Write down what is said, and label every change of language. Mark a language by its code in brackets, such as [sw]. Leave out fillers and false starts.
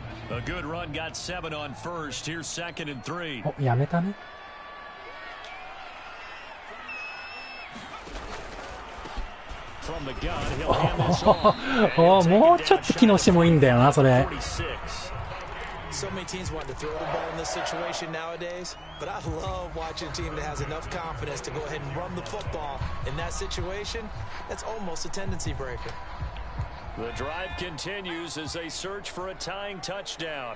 [en] A good run got 7 on first. Here's 2nd and 3. [ja] お、やめたね。 [en] From the gun, he'll hand this off. [ja] もうちょっと機能してもいいんだよな、それ。 [en] So many teams want to throw the ball in this situation nowadays, but I love watching a team that has enough confidence to go ahead and run the football. In that situation, that's almost a tendency breaker. The drive continues as they search for a tying touchdown.